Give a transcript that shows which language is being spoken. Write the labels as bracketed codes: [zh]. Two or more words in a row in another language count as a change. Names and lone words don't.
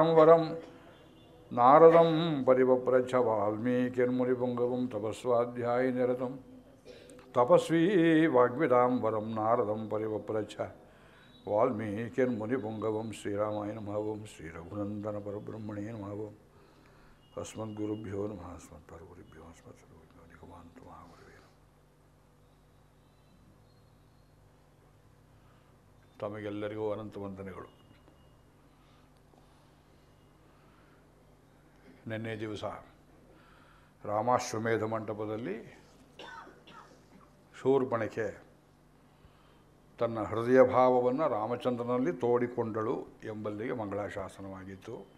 [sa] वरं नारदं परिवप्रच्छ वाल्मीकिर्मुनिपुङ्गवं तपस्वाध्यायनिरतं तपस्वी वाग्विदां वरं नारदं परिवप्रच्छ वाल्मीकिर्मुनिपुङ्गवं श्रीरामाय नमः ओं श्रीरघुनन्दनपरब्रह्मणे नमः ओं अस्मद्गुरुभ्यो नमः अस्मत्परगुरुभ्यो अस्मत्सर्वज्ञो निगमान्तो महागुरुवे [kn] ತಮಗೆಲ್ಲರಿಗೂ ಅನಂತ ವಂದನೆಗಳು. ನಿನ್ನೆ ದಿವಸ ರಾಮಾಶ್ವಮೇಧ ಮಂಟಪದಲ್ಲಿ ಶೂರ್ಪಣಖೆ ತನ್ನ ಹೃದಯ ಭಾವವನ್ನು ರಾಮಚಂದ್ರನಲ್ಲಿ ತೋಡಿಕೊಂಡಳು ಎಂಬಲ್ಲಿಗೆ ಮಂಗಳಾಶಾಸನವಾಗಿತ್ತು.